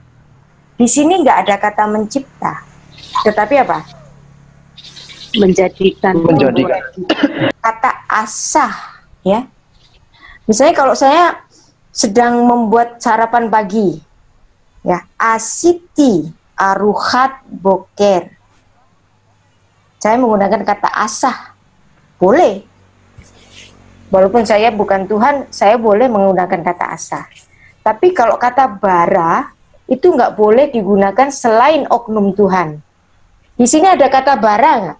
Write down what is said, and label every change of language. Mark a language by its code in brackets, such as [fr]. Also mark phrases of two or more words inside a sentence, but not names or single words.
[id] Di sini nggak ada kata mencipta, tetapi apa? Menjadikan. Kata asah, ya. Misalnya kalau saya sedang membuat sarapan pagi, ya, [he] עשיתי ארוחת בוקר. [id] Saya menggunakan kata asah, boleh. Walaupun saya bukan Tuhan, saya boleh menggunakan kata asah. Tapi kalau kata bara, itu nggak boleh digunakan selain oknum Tuhan. Di sini ada kata bara nggak?